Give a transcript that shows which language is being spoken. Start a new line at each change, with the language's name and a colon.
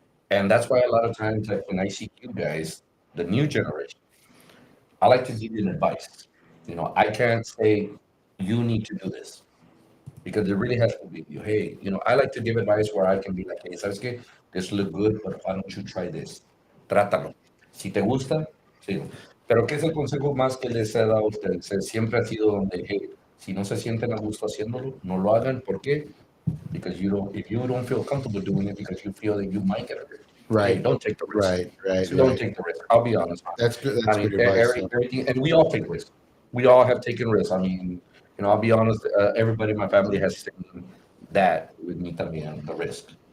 English: And that's why a lot of times when I see you guys, the new generation, I like to give you advice. I can't say you need to do this because it really has to be you. Hey, I like to give advice where I can be like, hey,
Spanish: ¿sabes qué?
English: This look good, but why don't you try this?
Spanish: Trátalo. Si te gusta, sí. Pero ¿qué es el consejo más que les he dado a ustedes? Siempre ha sido donde, hey, si no se sienten a gusto haciéndolo, no lo hagan. ¿Por qué?
English: Because if you don't feel comfortable doing it because you feel that you might get hurt. Right. Hey, don't take the risk. Right. So don't take the risk. I'll be honest. That's good. That's good advice. Everything, and we all take risks. We all have taken risks. I'll be honest. Everybody in my family has seen that with me también, the risk.